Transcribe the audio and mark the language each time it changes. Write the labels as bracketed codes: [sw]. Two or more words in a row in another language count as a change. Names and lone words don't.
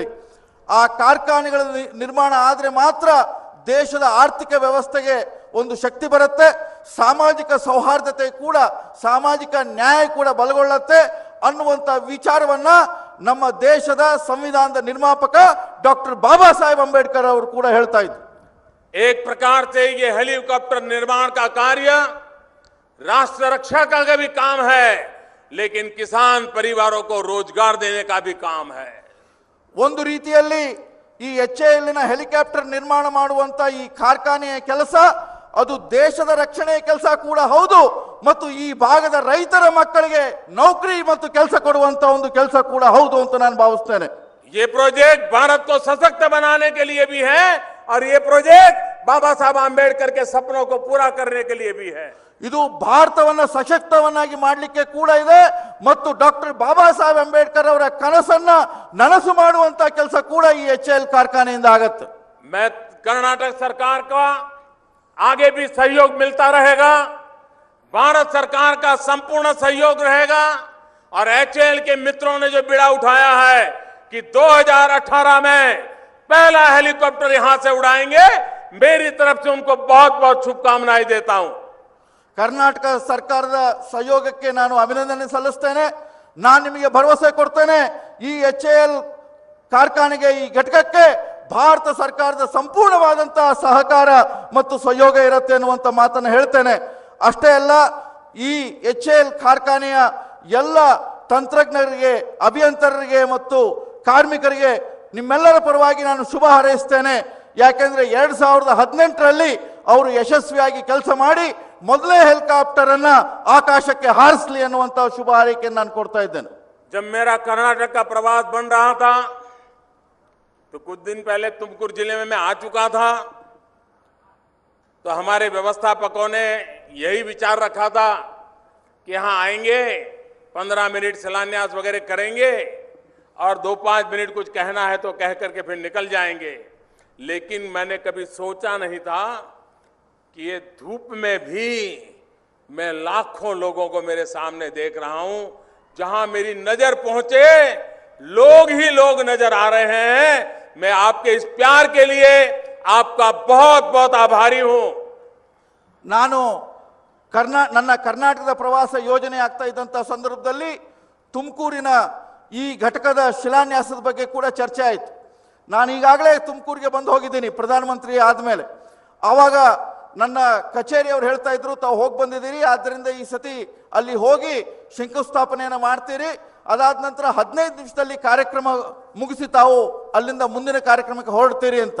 [kn] ಆ ಕಾರ್ಖಾನೆಗಳ ನಿರ್ಮಾಣ ಆದರೆ ಮಾತ್ರ ದೇಶದ ಆರ್ಥಿಕ ವ್ಯವಸ್ಥೆಗೆ ಒಂದು ಶಕ್ತಿ ಬರುತ್ತೆ, ಸಾಮಾಜಿಕ ಸೌಹಾರ್ದತೆ ಕೂಡ, ಸಾಮಾಜಿಕ ನ್ಯಾಯ ಕೂಡ ಬಲಗೊಳ್ಳುತ್ತೆ ಅನ್ನುವಂಥ ವಿಚಾರವನ್ನ ನಮ್ಮ ದೇಶದ ಸಂವಿಧಾನದ ನಿರ್ಮಾಪಕ ಡಾಕ್ಟರ್ ಬಾಬಾ ಸಾಹೇಬ್ ಅಂಬೇಡ್ಕರ್ ಅವರು ಕೂಡ ಹೇಳ್ತಾ ಇದ್ರು. [hi] एक प्रकार से ये हेलीकॉप्टर निर्माण का कार्य राष्ट्र रक्षा का भी काम है, लेकिन किसान परिवारों को रोजगार देने का भी काम है. [kn] ಒಂದು ರೀತಿಯಲ್ಲಿ ಈ HALನ ಹೆಲಿಕಾಪ್ಟರ್ ನಿರ್ಮಾಣ ಮಾಡುವಂತ ಈ ಕಾರ್ಖಾನೆಯ ಕೆಲಸ ಅದು ದೇಶದ ರಕ್ಷಣೆಯ ಕೆಲಸ ಕೂಡ ಹೌದು, ಮತ್ತು ಈ ಭಾಗದ ರೈತರ ಮಕ್ಕಳಿಗೆ ನೌಕರಿ ಮತ್ತು ಕೆಲಸ ಕೊಡುವಂತ ಒಂದು ಕೆಲಸ ಕೂಡ ಹೌದು ಅಂತ ನಾನು ಭಾವಿಸ್ತೇನೆ. [hi] ये प्रोजेक्ट भारत को सशक्त बनाने के लिए भी है और ये प्रोजेक्ट बाबा साहब आंबेडकर के सपनों को पूरा करने के लिए भी है. [kn] ಇದು ಭಾರತವನ್ನ ಸಶಕ್ತವನ್ನಾಗಿ ಮಾಡಲಿಕ್ಕೆ ಕೂಡ ಇದೆ ಮತ್ತು ಡಾಕ್ಟರ್ ಬಾಬಾ ಸಾಹೇಬ್ ಅಂಬೇಡ್ಕರ್ ಅವರ ಕನಸನ್ನ ನನಸು ಮಾಡುವಂತ ಕೆಲಸ ಕೂಡ ಈ HAL ಕಾರ್ಖಾನೆಯಿಂದ ಆಗುತ್ತೆ. [hi] मैं कर्नाटक सरकार का आगे भी सहयोग मिलता रहेगा, भारत सरकार का संपूर्ण सहयोग रहेगा. और HAL के मित्रों ने जो बीड़ा उठाया है कि 2018 में पहला हेलीकॉप्टर यहां से उड़ाएंगे, मेरी तरफ से उनको बहुत बहुत शुभकामनाएं देता हूं. [kn] ಕರ್ನಾಟಕ ಸರ್ಕಾರದ ಸಹಯೋಗಕ್ಕೆ ನಾನು ಅಭಿನಂದನೆ ಸಲ್ಲಿಸ್ತೇನೆ. ನಾನು ನಿಮಗೆ ಭರವಸೆ ಕೊಡ್ತೇನೆ, ಈ HAL ಕಾರ್ಖಾನೆಗೆ, ಈ ಘಟಕಕ್ಕೆ ಭಾರತ ಸರ್ಕಾರದ ಸಂಪೂರ್ಣವಾದಂತಹ ಸಹಕಾರ ಮತ್ತು ಸಹಯೋಗ ಇರುತ್ತೆ ಅನ್ನುವಂಥ ಮಾತನ್ನು ಹೇಳ್ತೇನೆ. ಅಷ್ಟೇ ಅಲ್ಲ, ಈ HAL ಕಾರ್ಖಾನೆಯ ಎಲ್ಲ ತಂತ್ರಜ್ಞರಿಗೆ, ಅಭಿಯಂತರರಿಗೆ ಮತ್ತು ಕಾರ್ಮಿಕರಿಗೆ ನಿಮ್ಮೆಲ್ಲರ ಪರವಾಗಿ ನಾನು ಶುಭ ಹಾರೈಸ್ತೇನೆ. ಯಾಕೆಂದ್ರೆ 2018ರಲ್ಲಿ ಅವರು ಯಶಸ್ವಿಯಾಗಿ ಕೆಲಸ ಮಾಡಿ ಮೊದಲೇ ಹೆಲಿಕಾಪ್ಟರ್ ಅನ್ನ ಆಕಾಶಕ್ಕೆ ಹಾರಿಸಲಿ ಅನ್ನುವಂತ ಶುಭ ಹಾರೈಕೆಯನ್ನು ನಾನು ಕೊಡ್ತಾ ಇದ್ದೇನೆ. [hi] जब मेरा कर्नाटक का प्रवास बन रहा था तो कुछ दिन पहले तुमकुर जिले में मैं आ चुका था. तो हमारे व्यवस्थापकों ने यही विचार रखा था कि यहां आएंगे, 15 मिनट शिलान्यास वगैरह करेंगे और 2-5 मिनट कुछ कहना है तो कह करके फिर निकल जाएंगे. लेकिन मैंने कभी सोचा नहीं था कि ये धूप में भी मैं लाखों लोगों को मेरे सामने देख रहा हूं. जहां मेरी नजर पहुंचे लोग ही लोग नजर आ रहे हैं. मैं आपके इस प्यार के लिए आपका बहुत बहुत आभारी हूं. [kn] ನಾನು ನನ್ನ ಕರ್ನಾಟಕದ ಪ್ರವಾಸ ಯೋಜನೆ ಆಗ್ತಾ ಇದ್ದಂಥ ಸಂದರ್ಭದಲ್ಲಿ ತುಮಕೂರಿನ ಈ ಘಟಕದ ಶಿಲಾನ್ಯಾಸದ ಬಗ್ಗೆ ಕೂಡ ಚರ್ಚೆ ಆಯಿತು. ನಾನು ಈಗಾಗಲೇ ತುಮಕೂರಿಗೆ ಬಂದು ಹೋಗಿದ್ದೀನಿ ಪ್ರಧಾನಮಂತ್ರಿ ಆದಮೇಲೆ. ಆವಾಗ ನನ್ನ ಕಚೇರಿಯವರು ಹೇಳ್ತಾ ಇದ್ರು, ತಾವು ಹೋಗಿ ಬಂದಿದ್ದೀರಿ, ಆದ್ದರಿಂದ ಈ ಸತಿ ಅಲ್ಲಿ ಹೋಗಿ ಶಂಕುಸ್ಥಾಪನೆಯನ್ನು ಮಾಡ್ತೀರಿ, ಅದಾದ ನಂತರ 15 ನಿಮಿಷದಲ್ಲಿ ಕಾರ್ಯಕ್ರಮ ಮುಗಿಸಿ ತಾವು ಅಲ್ಲಿಂದ ಮುಂದಿನ ಕಾರ್ಯಕ್ರಮಕ್ಕೆ ಹೊರಡ್ತೀರಿ ಅಂತ.